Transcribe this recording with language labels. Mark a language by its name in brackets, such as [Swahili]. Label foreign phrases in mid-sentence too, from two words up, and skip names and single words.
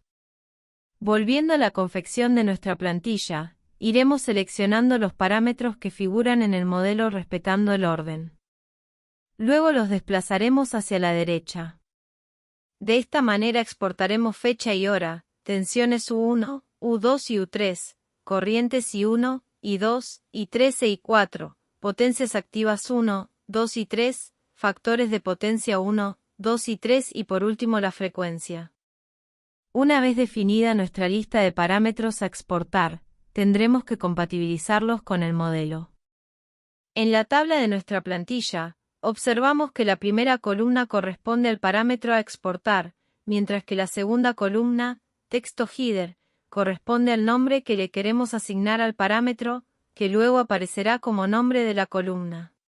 [Spanish] Volviendo a la confección de nuestra plantilla, iremos seleccionando los parámetros que figuran en el modelo respetando el orden. Luego los desplazaremos hacia la derecha. De esta manera exportaremos fecha y hora, tensiones U1, U2 y U3, corrientes I1, I2, I3 e I4, potencias activas 1, 2 y 3, factores de potencia 1, 2 y 3 y por último la frecuencia. Una vez definida nuestra lista de parámetros a exportar, tendremos que compatibilizarlos con el modelo. En la tabla de nuestra plantilla, observamos que la primera columna corresponde al parámetro a exportar, mientras que la segunda columna, texto header, corresponde al nombre que le queremos asignar al parámetro, que luego aparecerá como nombre de la columna.